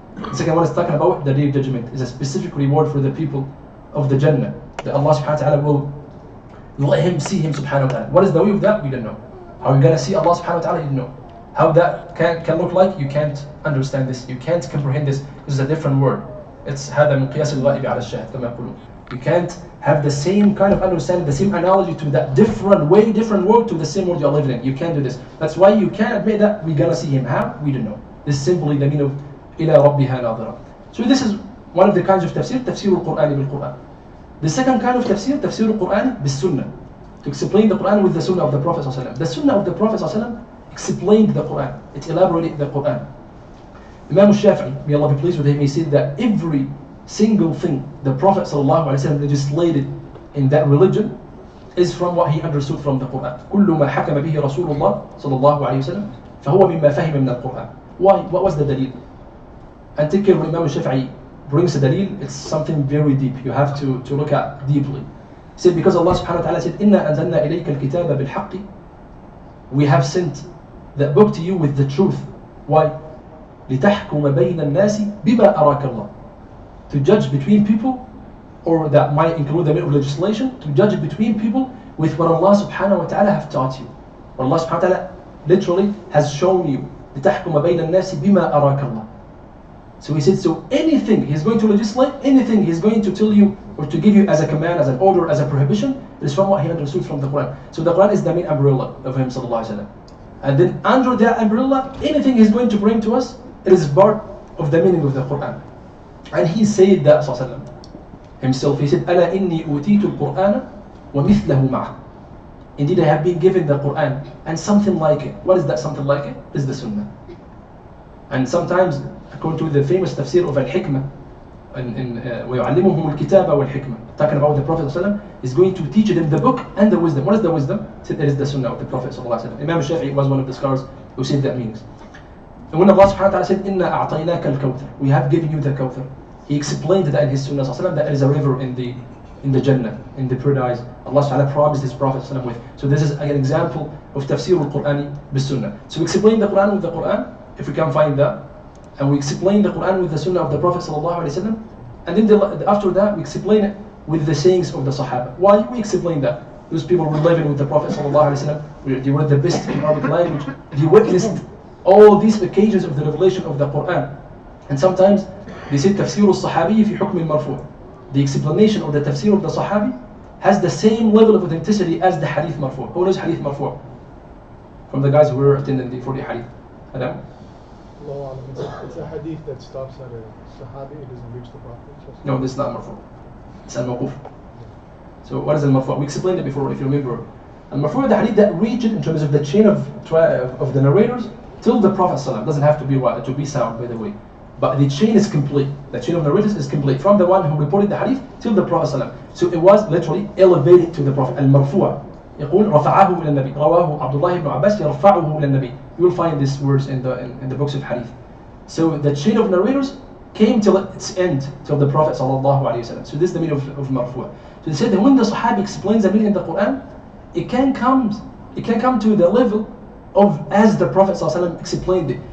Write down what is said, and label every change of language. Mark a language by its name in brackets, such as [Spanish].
[English] The second one is talking about the day of judgment. It's a specific reward for the people of the Jannah, that Allah subhanahu wa ta'ala will let him see him subhanahu wa ta'ala. What is the way of that? We don't know. How you gonna see Allah subhanahu wa ta'ala? You don't know. How that can look like? You can't understand this. You can't comprehend this. This is a different word. It's [Arabic] هذا من قياس الغائب على الشاهد كما يقولون. [English] You can't have the same kind of understanding, the same analogy to that different word to the same word you're living in. You can't do this. That's why you can't admit that we're gonna see him. How? We don't know. This is simply the meaning of [Arabic] إلى ربها ناظرة. [English] So this is one of the kinds of tafsir, [Arabic] تفسير القرآن بالقرآن. [English] The second kind of tafsir, [Arabic] تفسير القرآن بالسنة. [English] To explain the Quran with the sunnah of the Prophet ﷺ. The sunnah of the Prophet ﷺ explained the Quran. It elaborated the Quran. Imam al-Shafi'i, may Allah be pleased with him, he said that every single thing the Prophet ﷺ legislated in that religion is from what he understood from the Quran. [Arabic] كل ما حكم به رسول الله صلى الله عليه وسلم فهو مما فهم من القرآن. [English] Why? What was the dalil? And take care when Imam al-Shafi'i brings a dalil, it's something very deep. You have to look at deeply. He said because Allah subhanahu wa ta'ala said [Arabic] إِنَّا أَنزَلْنَا إِلَيْكَ الْكِتَابَ بِالْحَقِّ. [English] We have sent that book to you with the truth. Why? [Arabic] لِتَحْكُمَ بَيْنَ النَّاسِ بِمَا أَرَاكَ اللَّهُ. [English] To judge between people, or that might include the middle of legislation, to judge between people with what Allah subhanahu wa ta'ala have taught you. What Allah subhanahu wa ta'ala literally has shown you. [Arabic] لِتَحْكُمَ بَيْنَ النَّاسِ بِمَا أَرَاكَ اللَّهُ. [English] So he said, so anything he's going to legislate, anything he's going to tell you or to give you as a command, as an order, as a prohibition, is from what he understood from the Quran. So the Quran is the main umbrella of him sallallahu alaihi wasallam. And then under that umbrella, anything he's going to bring to us, it is part of the meaning of the Quran. And he said that sallallahu alaihi wasallam himself. He said, [Arabic] أَلَا إِنِّي أُوتِيتُ الْقُرْآنَ وَمِثْلَهُ مَعَهُ. [English] Indeed, I have been given the Quran and something like it. What is that something like it? Is the Sunnah. And sometimes, according to the famous tafsir of al-hikmah, [Arabic] وَيُعَلِّمُهُمُ الْكِتَابَ وَالْحِكْمَةِ, [English] talking about the Prophet ﷺ is going to teach them the book and the wisdom. What is the wisdom? He said that is the Sunnah of the Prophet ﷺ. Imam Shafi'i was one of the scholars who said that means. And when Allah subhanahu wa ta'ala said, [Arabic] إِنَّا أَعْطَيْنَاكَ الْكَوْثَرِ, [English] we have given you the Kawthar. He explained that in his Sunnah ﷺ, that there is a river in the Jannah, in the paradise. Allah subhanahu wa ta'ala promised his Prophet ﷺ with. So this is an example of tafsir al-Qur'ani bis-Sunnah. So we explain the Quran with the Quran, if we can find that. And we explain the Quran with the Sunnah of the Prophet ﷺ. And then after that, we explain it with the sayings of the Sahaba. Why we explain that? Those people were living with the Prophet ﷺ. They were the best in Arabic language. They witnessed all these occasions of the revelation of the Quran. And sometimes they say [Arabic] تفسير الصحابي في حكم المرفوع. [English] The explanation of the tafsir of the Sahabi has the same level of authenticity as the hadith marfu'. Who knows hadith marfu'? From the guys who were attending for the hadith. Adam? It's a hadith that stops at a Sahabi, it doesn't reach the Prophet. No, this is not marfu'. It's al-mawquf. So what is al-marfu'? We explained it before, if you remember. Al-marfu' the hadith that reached in terms of the chain of the narrators till the Prophet ﷺ. Doesn't have to be sound, by the way. But the chain is complete. The chain of narrators is complete from the one who reported the hadith till the Prophet ﷺ. So it was literally elevated to the Prophet. [Arabic] Al-marfu' يقول رفعه إلى النبي. رواه عبد الله بن عباس يرفعه إلى النبي. [English] You will find these words in the books of hadith. So the chain of narrators came till its end, till the Prophet ﷺ. So this is the meaning of marfu'. So they said that when the Sahabi explains the meaning in the Quran, it can come to the level of as the Prophet ﷺ explained it.